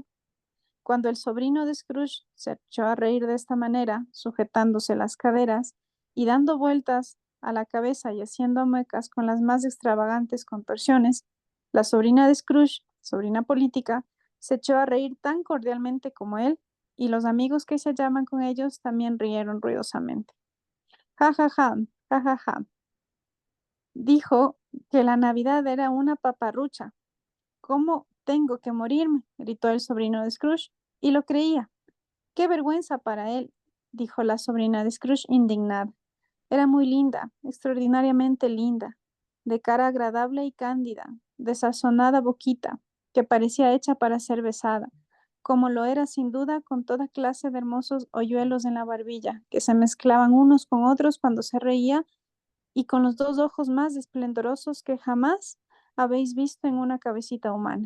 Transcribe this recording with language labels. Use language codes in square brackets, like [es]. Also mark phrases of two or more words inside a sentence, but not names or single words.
[es] Cuando el sobrino de Scrooge se echó a reír de esta manera, sujetándose las caderas y dando vueltas a la cabeza y haciendo muecas con las más extravagantes contorsiones, la sobrina de Scrooge, sobrina política, se echó a reír tan cordialmente como él, y los amigos que se hallaban con ellos también rieron ruidosamente. Ja, ja, ja, ja, ja, ja. Dijo que la Navidad era una paparrucha. ¿Cómo tengo que morirme? Gritó el sobrino de Scrooge, y lo creía. ¡Qué vergüenza para él! Dijo la sobrina de Scrooge indignada. Era muy linda, extraordinariamente linda, de cara agradable y cándida, de sazonada boquita, que parecía hecha para ser besada, como lo era sin duda con toda clase de hermosos hoyuelos en la barbilla, que se mezclaban unos con otros cuando se reía, y con los dos ojos más esplendorosos que jamás habéis visto en una cabecita humana.